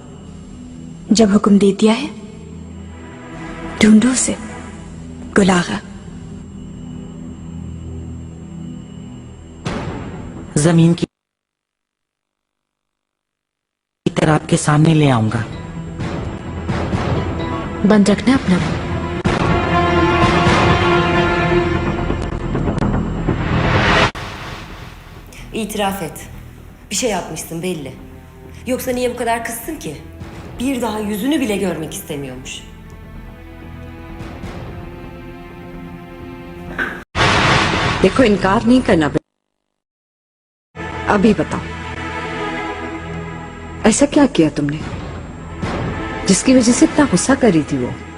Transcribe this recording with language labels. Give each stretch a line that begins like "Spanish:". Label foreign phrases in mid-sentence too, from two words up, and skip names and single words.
Urdu: جب حکم دے دیا ہے، ڈھونڈو اسے. گلاگا, زمین کی طرح آپ کے سامنے لے آؤں گا. بند رکھنا اپنا.
Turkish: İtiraf et. Bir şey yapmışsın belli. Yoksa niye bu kadar kızsın ki? Bir daha yüzünü bile görmek istemiyormuş.
Urdu: دیکھو، انکار نہیں کرنا. ابھی بتاؤ، ایسا کیا کیا تم نے جس کی وجہ سے اتنا غصہ کر رہی تھی وہ?